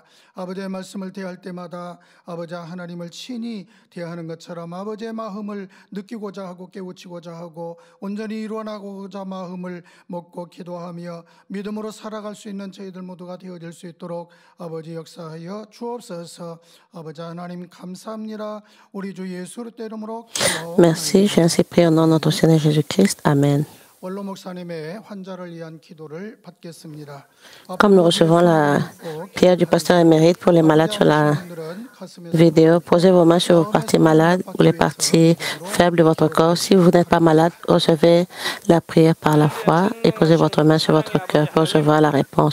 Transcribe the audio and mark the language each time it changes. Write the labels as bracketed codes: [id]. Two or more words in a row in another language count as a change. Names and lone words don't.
[ko] 아버지의 말씀을 대할 때마다 아버지 하나님을 친히 대하는 것처럼 아버지의 마음을 느끼고자 하고 깨우치고자 하고 온전히 이루어나고자 마음을 먹고 기도하며 믿음으로 살아갈 수 있는 저희들 모두가 되어질 수 있도록 아버지 역사하여 주옵소서. 아버지 하나님 감사합니다. 우리 주 예수 그리스도의 이름으로 기도하옵나이다. [fr] Merci, j'ai ainsi prié au nom de notre Seigneur Jésus-Christ. Amen. [ko] 원로 목사님의 환자를 위한 기도를 받겠습니다. [fr] Comme nous recevons la prière du pasteur émérite pour les malades sur la vidéo, posez vos mains sur vos parties malades ou les parties faibles de votre corps. Si vous n'êtes pas malade, recevez la prière par la foi et posez votre main sur votre cœur pour recevoir la réponse.